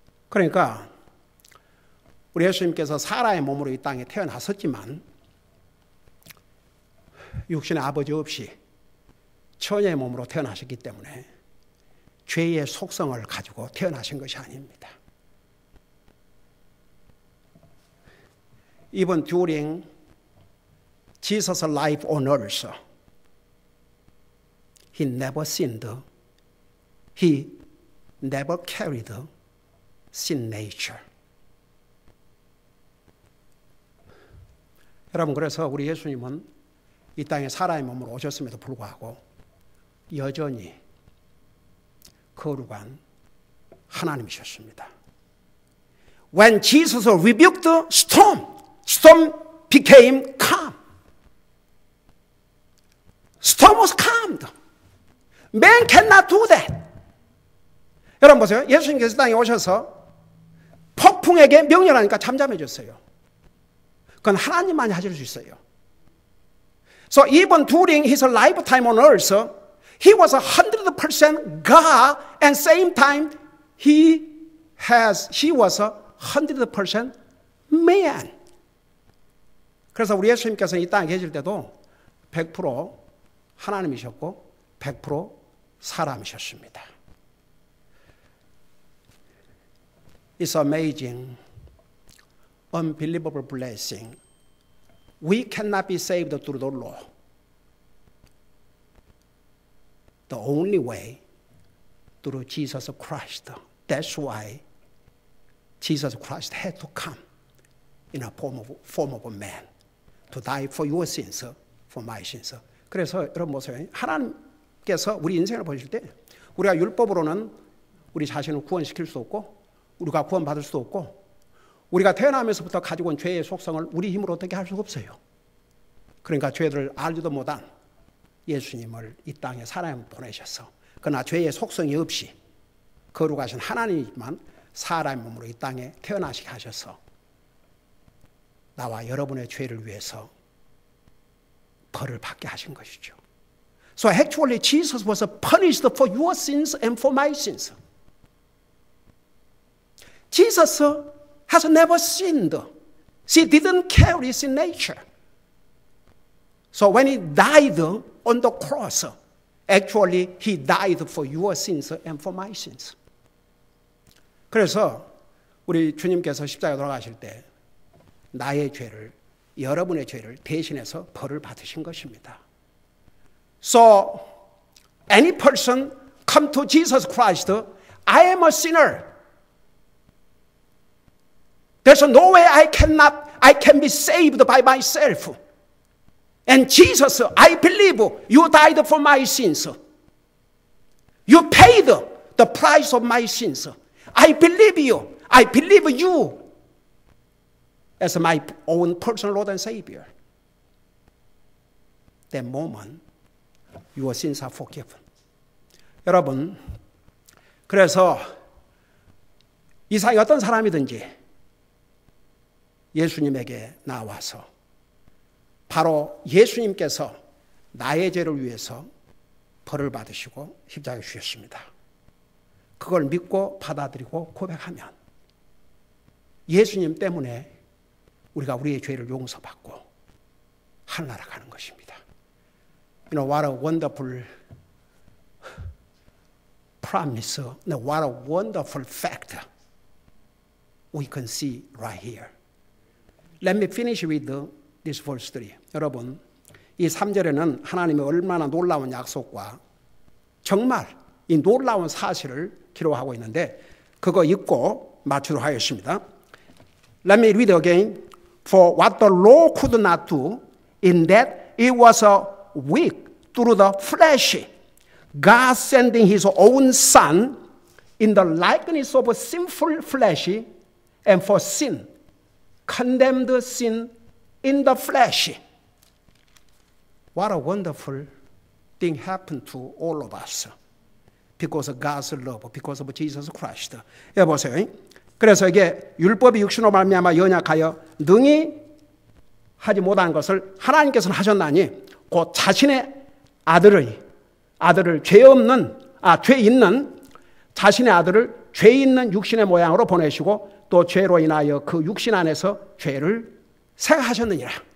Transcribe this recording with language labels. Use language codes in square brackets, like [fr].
[ko] 그러니까 우리 예수님께서 사람의 몸으로 이 땅에 태어나셨지만 육신의 아버지 없이 처녀의 몸으로 태어나셨기 때문에 죄의 속성을 가지고 태어나신 것이 아닙니다. [en] Even during Jesus' life on earth, He never sinned. He never carried sin nature. [ko] 여러분, 그래서 우리 예수님은 이 땅에 사람의 몸으로 오셨음에도 불구하고 여전히 거룩한 하나님이셨습니다. [en] When Jesus rebuked the storm, storm became calm. Storm was calmed. Man cannot do that. [ko] 여러분 보세요. 예수님께서 땅에 오셔서 폭풍에게 명령하니까 잠잠해졌어요. 그건 하나님만이 하실 수 있어요. [en] So even during his lifetime on earth, he was 100% God, and same time he was 100% man. [ko] 그래서 우리 예수님께서 이 땅에 계실 때도 100% 하나님이셨고 100% 사람이셨습니다. [en] It's amazing, unbelievable blessing. We cannot be saved through the law. The only way through Jesus Christ. That's why Jesus Christ had to come in a form of a man to die for your sins, for my sins. [ko] 그래서 여러분 보세요. 하나님께서 우리 인생을 보실 때 우리가 율법으로는 우리 자신을 구원시킬 수 없고 우리가 구원받을 수도 없고 우리가 태어나면서부터 가지고 온 죄의 속성을 우리 힘으로 어떻게 할 수가 없어요. 그러니까 죄를 알지도 못한 예수님을 이 땅에 사람을 보내셔서 그러나 죄의 속성이 없이 거룩하신 하나님이지만 사람의 몸으로 이 땅에 태어나시게 하셔서 나와 여러분의 죄를 위해서 벌을 받게 하신 것이죠. [en] So actually Jesus was punished for your sins and for my sins. Jesus has never sinned. He didn't carry sin nature. So when he died on the cross, actually he died for your sins and for my sins. [ko] 그래서 우리 주님께서 십자가에 돌아가실 때 나의 죄를, 여러분의 죄를 대신해서 벌을 받으신 것입니다. [en] So any person come to Jesus Christ, I am a sinner. There's no way I can be saved by myself. And Jesus, I believe you died for my sins. You paid the price of my sins. I believe you. I believe you as my own personal Lord and Savior. That moment, your sins are forgiven. [ko] 여러분, 그래서 이 사회 어떤 사람이든지 예수님에게 나와서 바로 예수님께서 나의 죄를 위해서 벌을 받으시고 십자가에 주셨습니다. 그걸 믿고 받아들이고 고백하면 예수님 때문에 우리가 우리의 죄를 용서받고 하늘나라 가는 것입니다. [en] You know, what a wonderful promise, what a wonderful fact we can see right here. Let me finish with this verse 3. [ko] 여러분, 이 3절에는 하나님의 얼마나 놀라운 약속과 정말 이 놀라운 사실을 기록하고 있는데 그거 읽고 마치도록 하겠습니다. [en] Let me read again. For what the law could not do, in that it was weak through the flesh, God sending his own Son in the likeness of a sinful flesh, and for sin, condemned sin in the flesh. What a wonderful thing happened to all of us. Because of God's love, because of Jesus Christ. [ko] 여보세요. 그래서 이게 율법이 육신으로 말미암아 연약하여 능히 하지 못한 것을 하나님께서는 하셨나니 곧 자신의 아들을 죄 있는 자신의 아들을 죄 있는 육신의 모양으로 보내시고 또 죄로 인하여 그 육신 안에서 죄를 생하셨느니라.